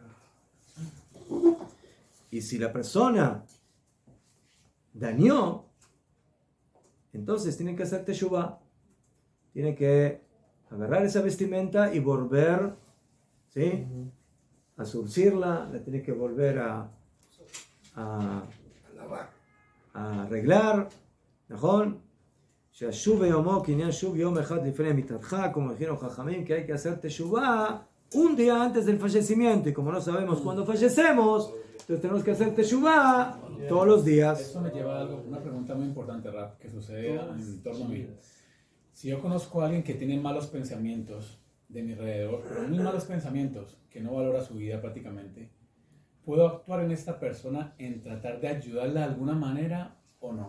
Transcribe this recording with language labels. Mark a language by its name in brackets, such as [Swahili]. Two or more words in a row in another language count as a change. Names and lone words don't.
[Spanish] Y si la persona dañó, entonces tiene que hacer teshuvah, tiene que agarrar esa vestimenta y volver, ¿sí?, a surcirla, la tiene que volver a arreglar, ¿no? [Hebrew] שב יומו קנין שוב יום אחד לפני מיתתך, [Spanish] como dijeron Jajamim, que hay que hacer teshuvah un día antes del fallecimiento. Y como no sabemos cuándo fallecemos, entonces tenemos que hacer teshuvah todos los días. Eso me lleva a algo, una pregunta muy importante, Rab, que sucede en torno a mí. Si yo conozco a alguien que tiene malos pensamientos de mi alrededor, pero muy malos pensamientos, que no valora su vida prácticamente, ¿puedo actuar en esta persona en tratar de ayudarla de alguna manera o no?